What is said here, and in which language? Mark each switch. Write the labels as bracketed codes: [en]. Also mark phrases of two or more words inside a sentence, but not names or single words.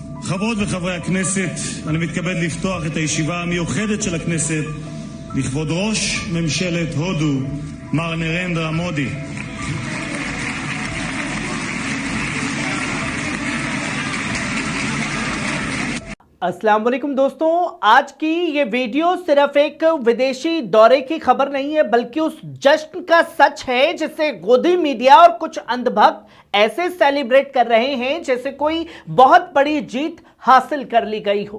[he] חברות וחברי הכנסת, אני מתכבד לפתוח את הישיבה המיוחדת של הכנסת לכבוד ראש ממשלת הודו, מר נרנדרה מודי. [ar] السلام عليكم [hi] दोस्तों, आज की ये वीडियो सिर्फ एक विदेशी दौरे की खबर नहीं है बल्कि उस जश्न का सच है जिसे गोदी मीडिया और कुछ अंधभक्त ऐसे सेलिब्रेट कर रहे हैं जैसे कोई बहुत बड़ी जीत हासिल कर ली गई हो।